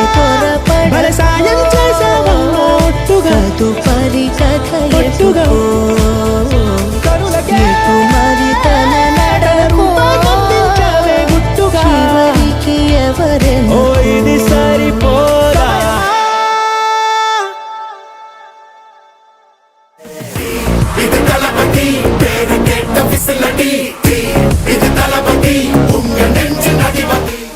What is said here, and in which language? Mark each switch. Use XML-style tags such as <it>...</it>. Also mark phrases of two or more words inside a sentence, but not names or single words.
<te>భలే సాయం చేసావమ్మా ఒట్టుగా తదుపరి కథ ఒట్టుగా ఎటుకో కనులకే ఎటు మరి తన నడకో రూపాన్నందించావే గుట్టుగా చివరికి ఓ ఎవరెనకో ఇది సరిపోదా</te> <ta>இது தளபதி பேரு கேட்ட விசிலடி இது தளபதி உங்க நெஞ்சு நடிவ</ta>